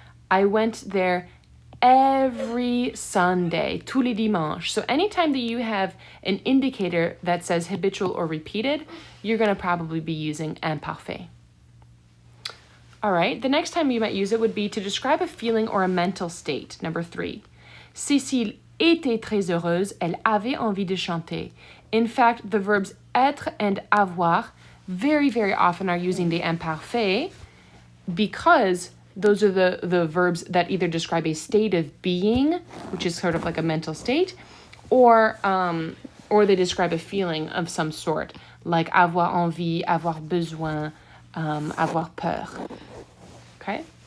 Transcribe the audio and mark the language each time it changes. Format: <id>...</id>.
<en>I went there every Sunday,</en> <fr>tous les dimanches.</fr> <en>So anytime that you have an indicator that says habitual or repeated, you're going to probably be using imparfait. All right, the next time you might use it would be to describe a feeling or a mental state. Number 3.</en> <fr>Cécile était très heureuse, elle avait envie de chanter.</fr> <en>In fact, the verbs être and avoir very, very often are using the imparfait because those are the verbs that either describe a state of being, which is sort of like a mental state, or they describe a feeling of some sort, like</en> <fr>avoir envie, avoir besoin, avoir peur.</fr> <en>Okay?</en>